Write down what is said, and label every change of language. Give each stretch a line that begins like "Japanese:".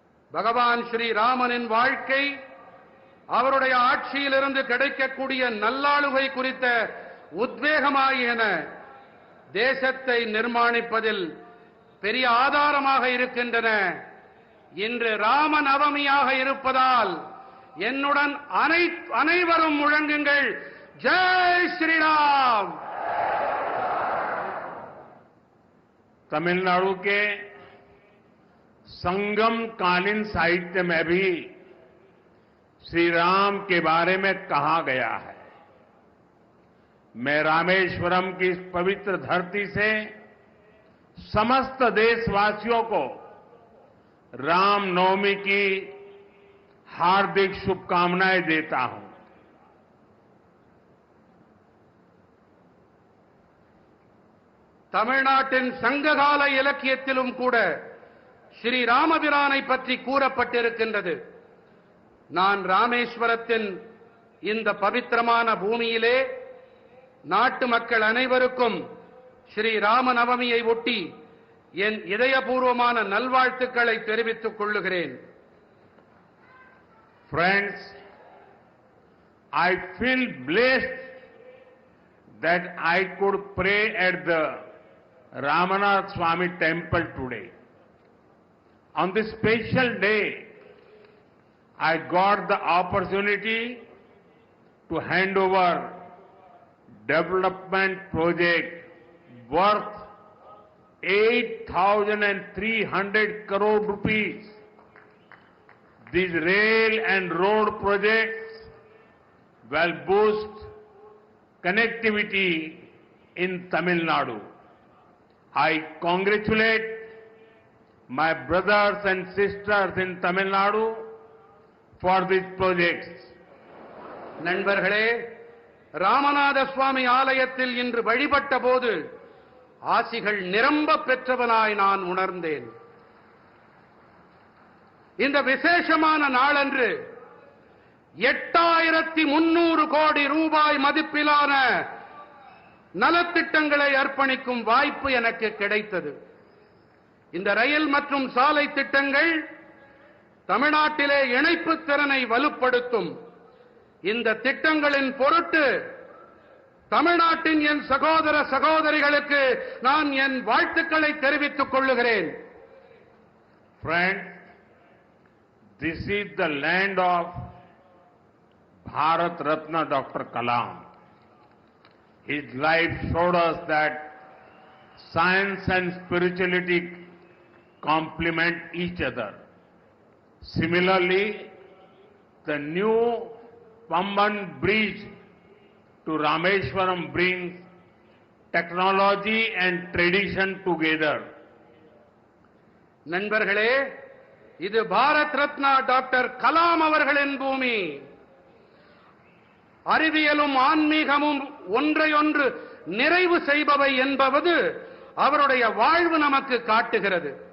Tamil: பகவான் ஸ்ரீ ராமனின் வாழ்க்கை, அவருடைய ஆட்சியிலிருந்து கிடைக்கக்கூடிய நல்லாளுகை குறித்த உத்வேகமாகியன தேசத்தை நிர்மாணிப்பதில் பெரிய ஆதாரமாக இருக்கின்றன. இன்று ராம நவமியாக இருப்பதால் என்னுடன் அனைவரும் முழங்குங்கள், ஜெய் ஸ்ரீராம்.
Hindi: तमिलनाडु के संगम कालीन साहित्य में भी श्री राम के बारे में कहा गया है. मैं रामेश्वरम की इस पवित्र धरती से समस्त देशवासियों को रामनवमी की हार्दिक शुभकामनाएं देता हूं.
Tamil: தமிழ்நாட்டின் சங்ககால இலக்கியத்திலும் கூட ஸ்ரீ ராமபிரானை பற்றி கூறப்பட்டிருக்கின்றது. நான் ராமேஸ்வரத்தின் இந்த பவித்திரமான பூமியிலே நாட்டு மக்கள் அனைவருக்கும் ஸ்ரீ ராம நவமியை ஒட்டி என் இதயபூர்வமான நல்வாழ்த்துக்களை தெரிவித்துக் கொள்ளுகிறேன்.
English: Friends, I feel blessed that I could pray at the Ramanath Swami temple today. On this special day, I got the opportunity to hand over development project worth 8,300 crore rupees. These rail and road projects will boost connectivity in Tamil Nadu. I congratulate my brothers and sisters in Tamil Nadu for these projects.
Tamil: நண்பர்களே, ராமநாத சுவாமி ஆலயத்தில் இன்று வழிபட்ட போது ஆசிகள் நிரம்ப பெற்றவனாய் நான் உணர்ந்தேன். இந்த விசேஷமான நாளன்று 8300 கோடி ரூபாய் மதிப்பிலான நலத்திட்டங்களை அர்ப்பணிக்கும் வாய்ப்பு எனக்கு கிடைத்தது. இந்த ரயில் மற்றும் சாலை திட்டங்கள் தமிழ்நாட்டிலே இணைப்பு திறனை வலுப்படுத்தும். இந்த திட்டங்களின் பொருட்டு தமிழ்நாட்டின் என் சகோதர சகோதரிகளுக்கு நான் என் வாழ்த்துக்களை தெரிவித்துக் கொள்ளுகிறேன்.
English: Friends, this is the land of Bharat Ratna Dr. Kalam. His life showed us that science and spirituality complement each other. Similarly, the new Pamban bridge to Rameswaram brings technology and tradition together.
Tamil: நண்பர்களே, இது Bharat Ratna doctor Kalam அவர்களின் பூமி. அறிவியலும் ஆன்மீகமும் ஒன்றையொன்று நிறைவு செய்பவை என்பது அவருடைய வாழ்வு நமக்கு காட்டுகிறது.